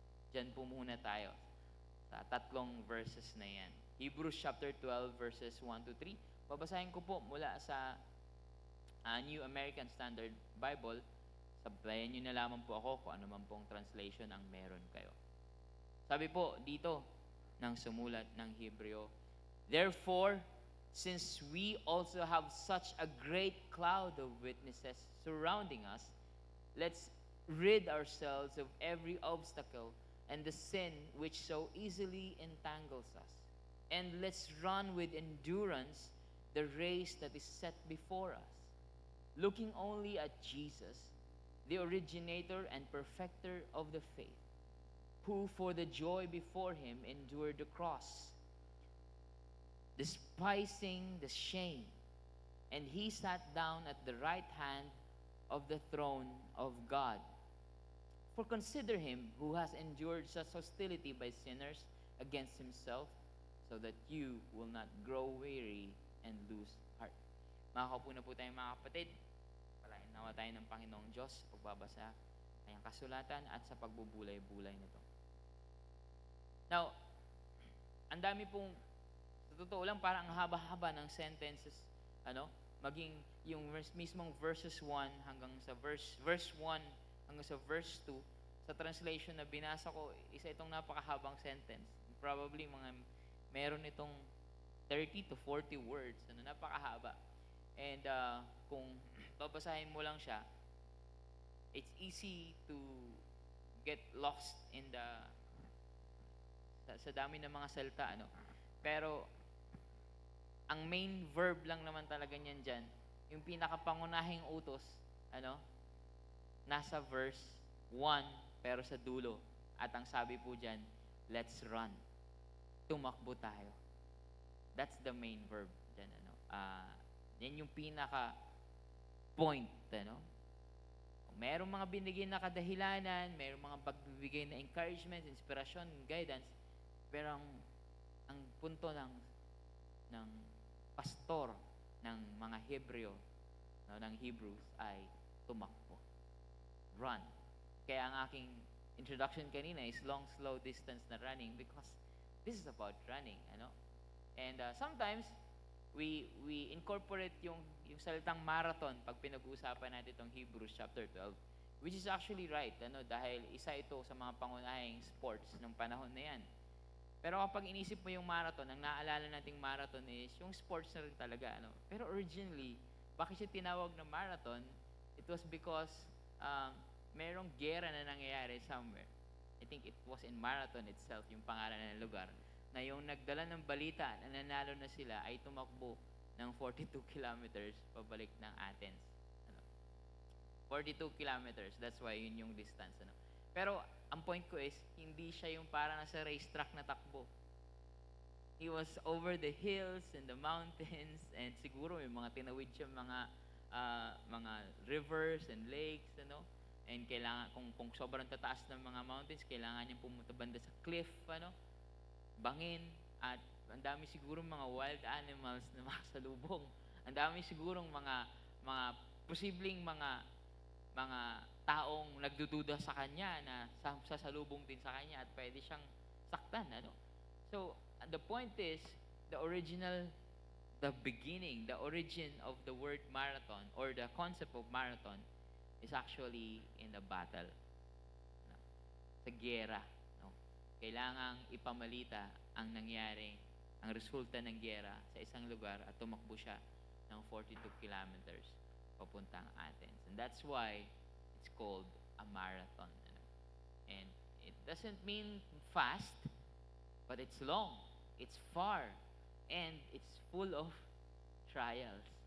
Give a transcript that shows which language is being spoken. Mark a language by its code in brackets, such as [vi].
[tl] Diyan po muna tayo sa tatlong verses na yan. [en] Hebrews chapter 12 verses 1 to 3. [tl] Babasahin ko po mula sa New American Standard Bible. Sabayan nyo na lamang po ako kung ano man pong translation ang meron kayo. Sabi po dito ng sumulat ng Hebreo, [en] therefore, since we also have such a great cloud of witnesses surrounding us, let's rid ourselves of every obstacle and the sin which so easily entangles us. And let's run with endurance the race that is set before us, looking only at Jesus, the originator and perfecter of the faith, who for the joy before him endured the cross, despising the shame, and he sat down at the right hand of the throne of God. For consider him who has endured such hostility by sinners against himself, so that you will not grow weary and lose heart. [tl] Makakaupo na po tayong mga kapatid. Palain nawa tayo ng Panginoong Diyos sa pagbabasa ng kasulatan at sa pagbubulay-bulay nito. Now, ang dami pong, sa totoo lang, parang ang haba-haba ng sentences, maging yung mismong verses 1 hanggang sa verse 1 hanggang sa verse 2, sa translation na binasa ko, isa itong napakahabang sentence. Probably meron itong 30 to 40 words, napakahaba. [en] And [tl] kung babasahin mo lang siya, [en] it's easy to get lost in [tl] sa dami ng mga salita, ano. Pero ang main verb lang naman talaga niyan diyan, yung pinakapangunahing utos, ano, nasa verse 1 pero sa dulo. At ang sabi po diyan, [en] let's run. [tl] Tumakbo tayo. [en] That's the main verb [tl] diyan, ano. Yan yung pinaka point, ano. Merong mga binigay na kadahilanan, merong mga pagbibigay na encouragement, inspirasyon, guidance, pero ang punto ng pastor ng mga Hebreo, no, ng Hebrews ay tumakbo. [en] Run. [tl] Kaya ang aking [en] introduction kanina is long, slow distance na running because this is about running, ano? And sometimes we incorporate [tl] yung salitang marathon pag pinag-uusapan natin itong Hebrews chapter 12, [en] which is actually right, [tl] ano, dahil isa ito sa mga pangunahing sports ng panahon na yan. Pero kapag inisip mo yung marathon, ang naalala nating marathon is yung sports na rin talaga, ano. Pero originally, bakit siya tinawag na marathon? [en] It was because [tl] merong gera na nangyayari somewhere. [en] I think it was in Marathon itself, [tl] yung pangalan ng lugar, na yung nagdala ng balita na nanalo na sila ay tumakbo ng 42 kilometers pabalik ng Athens. Ano? [en] 42 kilometers, that's why yun yung distance. [tl] Ano? Pero ang point ko is, hindi siya yung para nasa racetrack na takbo. [en] He was over the hills and the mountains, and [tl] siguro yung mga tinawid siya mga [en] rivers and lakes, ano? [tl] And kailangan, kung sobrang tataas ng mga mountains, kailangan niyang pumunta banda sa cliff, ano? Bangin, at ang dami siguro mga wild animals na makasalubong. Ang dami sigurong mga posibleng mga taong nagdududa sa kanya na sasalubong din sa kanya at pwede siyang saktan, ano? [en] So, the point is, the beginning, the origin of the word marathon or the concept of marathon is actually in the battle. [tl] No? Sa giyera. No? Kailangang ipamalita ang nangyari, ang resulta ng giyera sa isang lugar at tumakbo siya ng 42 kilometers papuntang Athens. [en] And that's why it's called a marathon. Ano? And it doesn't mean fast, but it's long, it's far, and it's full of trials.